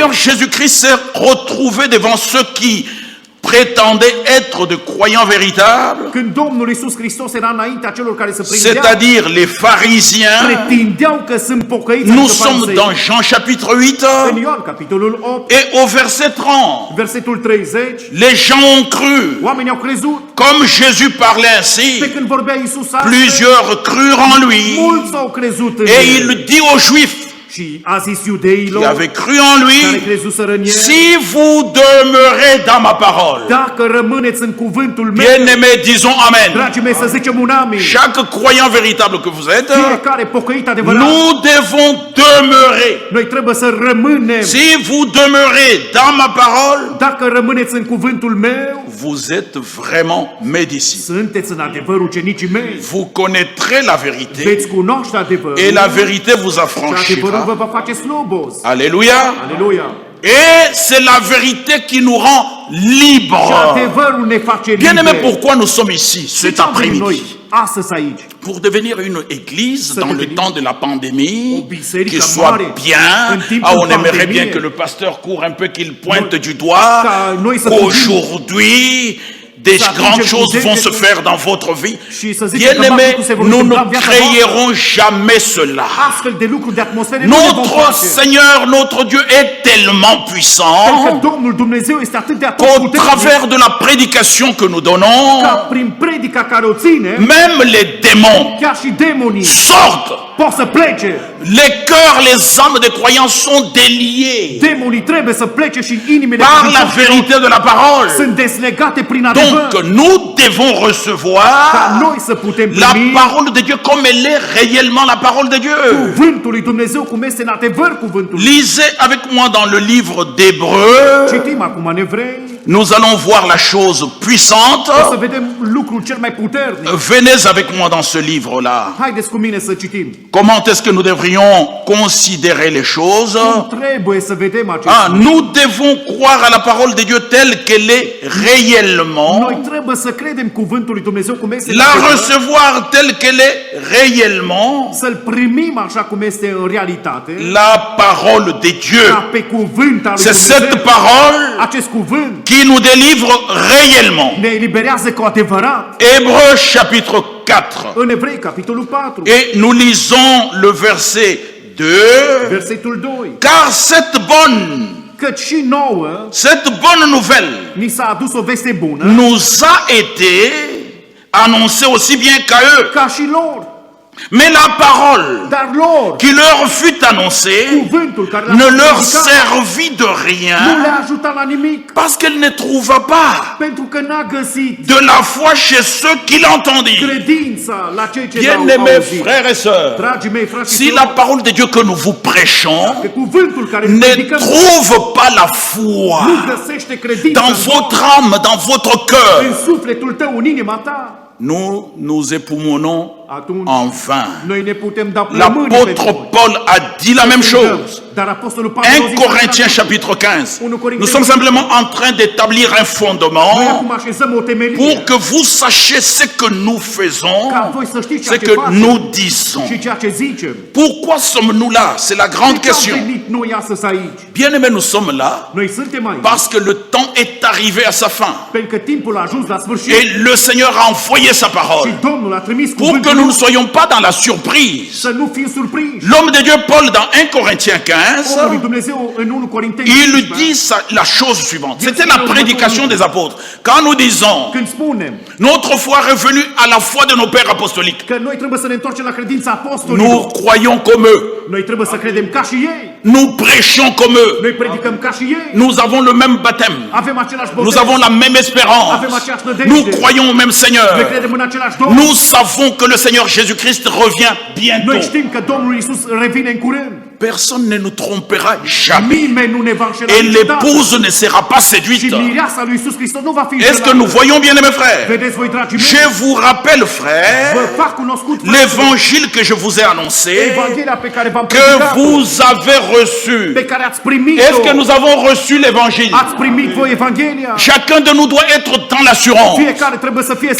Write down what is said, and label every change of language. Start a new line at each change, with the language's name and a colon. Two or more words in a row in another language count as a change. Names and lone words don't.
French: Seigneur Jésus-Christ s'est retrouvé devant ceux qui prétendaient être de croyants véritables,
Romanian: Când Domnul Iisus Hristos era înaintea celor care se prindeau,
French: c'est-à-dire les pharisiens,
Romanian: pretindeau că sunt pocăiți,
French: nous
Romanian: adică
French: sommes
Romanian: farisei.
French: dans Jean chapitre 8
Romanian: În Ioan, capitolul 8,
French: et au verset 30.
Romanian: versetul 30,
French: Les gens ont cru.
Romanian: oamenii au crezut.
French: Comme Jésus parlait ainsi,
Romanian: Pe când vorbea Iisus astfel,
French: plusieurs crurent en lui.
Romanian: mulți au crezut în
French: Et
Romanian: el.
French: il dit aux Juifs
Romanian: Și a zis
French: qui
Romanian: iudeilor
French: avaient cru en
Romanian: care
French: lui,
Romanian: crezuseră în el,
French: si vous demeurez dans ma parole,
Romanian: dacă rămâneți în cuvântul meu,
French: bien-aimés, disons Amen.
Romanian: dragii mei, să zicem un amin.
French: Chaque croyant véritable que vous êtes,
Romanian: Fiecare pocăit adevărat,
French: nous devons demeurer.
Romanian: noi trebuie să rămânem.
French: Si vous demeurez dans ma parole,
Romanian: Dacă rămâneți în cuvântul meu,
French: vous êtes vraiment mes disciples.
Romanian: sunteți în adevăr ucenicii mei.
French: Vous connaîtrez la vérité
Romanian: Veți cunoaște adevărul
French: et la vérité vous
Romanian: și adevărul
French: affranchira.
Romanian: vă va face slobos.
French: Alléluia.
Romanian: Aleluia!
French: Et c'est la vérité qui nous rend
Romanian: Și
French: libres.
Romanian: adevărul ne face
French: Bien-aimés,
Romanian: liberi.
French: pourquoi nous sommes ici
Romanian: De
French: cet
Romanian: ce am venit noi
French: après-midi?
Romanian: astăzi aici?
French: Pour devenir une église
Romanian: Ça
French: dans le
Romanian: devenir temps de la pandémie, o biserică
French: qui soit
Romanian: mare
French: bien.
Romanian: în timpul
French: Ah, on aimerait
Romanian: pandemiei.
French: bien que le pasteur court un peu, qu'il pointe du doigt
Romanian: Ca noi să
French: qu'aujourd'hui, des
Romanian: să
French: grandes
Romanian: atingem
French: choses
Romanian: cu
French: vont se
Romanian: degetul
French: faire dans votre vie.
Romanian: și să zicem că
French: Bien-aimés,
Romanian: lucruri se vor
French: nous
Romanian: întâmpla
French: ne
Romanian: în viața
French: créerons jamais cela.
Romanian: Astfel de lucruri, de atmosfere nu le vom
French: Notre
Romanian: face.
French: Seigneur, notre Dieu est tellement
Romanian: Pentru că
French: puissant
Romanian: Domnul Dumnezeu este atât de
French: qu'au
Romanian: puternic
French: travers de la prédication que nous donnons,
Romanian: ca prin predica care o ține,
French: même les démons
Romanian: chiar și demonii
French: sortent.
Romanian: pot să plece.
French: Les cœurs, les âmes des croyants sont déliés
Romanian: Demonii trebuie să plece și inimile
French: par la
Romanian: credincioșilor
French: vérité de la parole.
Romanian: sunt deslegate prin adevăr.
French: Donc nous devons
Romanian: Ca
French: recevoir
Romanian: noi să putem
French: la
Romanian: primi
French: parole de Dieu comme elle est réellement la parole de Dieu.
Romanian: cuvântul lui Dumnezeu cum este în adevăr cuvântul.
French: Lisez avec moi dans le livre d'Hébreux,
Romanian: Citim acum în Evrei,
French: Nous allons voir la chose puissante.
Romanian: O să vedem lucrul cel mai puternic.
French: Venez avec moi dans ce livre-là.
Romanian: Haideți cu mine să citim.
French: Comment est-ce que nous devrions considérer les choses?
Romanian: Cum trebuie să vedem acest Ah, lucru?
French: nous devons croire à la parole de Dieu telle qu'elle est réellement,
Romanian: Noi trebuie să credem cuvântul lui Dumnezeu cum este,
French: la recevoir telle qu'elle est réellement,
Romanian: să-l primim așa cum este în realitate,
French: la parole de Dieu.
Romanian: ca pe cuvânt al lui
French: C'est cette
Romanian: Dumnezeu.
French: parole
Romanian: Acest cuvânt
French: qui nous délivre réellement.
Romanian: ne eliberează cu adevărat.
French: Hébreux chapitre 4.
Romanian: În Evrei, capitolul 4,
French: Et nous lisons le verset 2.
Romanian: versetul 2.
French: Car cette
Romanian: Căci și nouă
French: bonne nouvelle
Romanian: ni s-a adus o veste bună,
French: nous a été annoncée aussi bien qu'à eux.
Romanian: ca și lor.
French: Mais la parole
Romanian: Dar lor,
French: qui leur fut annoncée
Romanian: cuvântul care
French: ne
Romanian: le-a
French: leur
Romanian: predicat
French: servit de
Romanian: nu
French: rien
Romanian: le-a ajutat la nimic,
French: parce qu'elle ne trouva pas
Romanian: pentru că n-a găsit
French: de la foi chez ceux qui l'entendirent.
Romanian: credința la cei ce l-au
French: Bien-aimés
Romanian: auzit.
French: frères et sœurs,
Romanian: Dragii mei, frați și
French: si la
Romanian: surori,
French: parole de Dieu que nous vous prêchons
Romanian: că cuvântul care îl
French: ne
Romanian: predicăm
French: trouve pas la
Romanian: nu
French: foi
Romanian: găsește credința
French: dans votre âme, dans votre cœur,
Romanian: în sufletul tău, în inima ta,
French: nous époumonons
Romanian: atunci
French: en vain.
Romanian: noi ne putem da plămâni pentru
French: L'apôtre
Romanian: voi.
French: Paul a dit la même chose.
Romanian: Dar apostolul Pavel a
French: 1
Romanian: zis
French: Corinthiens
Romanian: așa,
French: chapitre 15.
Romanian: 1 Corinteni.
French: Nous sommes simplement en train d'établir un
Romanian: noi
French: fondement
Romanian: acum așezăm o temelie
French: pour que vous sachiez ce que nous faisons,
Romanian: ca voi să știți ce ceea ce
French: que
Romanian: facem
French: nous disons.
Romanian: și ceea ce zicem.
French: Pourquoi sommes-nous là? C'est la grande
Romanian: De ce am
French: question.
Romanian: venit noi astăzi aici?
French: Bien-aimés, nous sommes là
Romanian: Noi suntem aici
French: parce que le temps est arrivé à sa fin.
Romanian: pentru că timpul a ajuns la sfârșit
French: Et le Seigneur a envoyé sa
Romanian: și
French: parole
Romanian: Domnul a trimis
French: pour que
Romanian: cuvântul
French: nous ne
Romanian: lui
French: soyons pas dans la surprise.
Romanian: să nu fim surprinși.
French: L'homme de Dieu, Paul, dans 1 Corinthiens
Romanian: Omul lui
French: 15,
Romanian: Dumnezeu în 1 Corinteni
French: il
Romanian: 15,
French: dit la chose suivante. C'était la prédication des apôtres. Quand nous disons
Romanian: când spunem
French: notre foi est revenue à la foi de nos pères apostoliques,
Romanian: că noi trebuie să ne întoarcem la credința apostolilor,
French: nous croyons comme eux,
Romanian: noi trebuie să credem ca și ei,
French: nous prêchons comme eux,
Romanian: noi predicăm ca și ei,
French: nous avons le même baptême,
Romanian: avem același
French: nous
Romanian: botez,
French: avons la même espérance,
Romanian: avem aceeași nădejde,
French: nous croyons au même
Romanian: noi
French: Seigneur,
Romanian: credem în același Domn,
French: nous savons que le Seigneur Jésus-Christ revient
Romanian: noi
French: bientôt.
Romanian: știm că Domnul Iisus revine în curând,
French: Personne ne nous trompera jamais.
Romanian: nimeni nu ne va înșela
French: Et
Romanian: niciodată.
French: l'épouse ne sera pas
Romanian: Și
French: séduite.
Romanian: mireasa lui Iisus Hristos nu va fi
French: Est-ce que nous
Romanian: înșelată.
French: voyons bien, mes frères?
Romanian: Vedeți voi, dragii
French: Je
Romanian: mei,
French: vous rappelle,
Romanian: vă
French: frères,
Romanian: fac cunoscut
French: l'évangile que je vous ai annoncé,
Romanian: Evanghelia pe care v-am
French: que
Romanian: predicat,
French: vous avez reçu.
Romanian: pe care ați primit-o.
French: Est-ce que nous avons reçu l'évangile?
Romanian: Ați primit voi Evanghelia?
French: Chacun de nous doit être dans l'assurance
Romanian: Fiecare trebuie să fie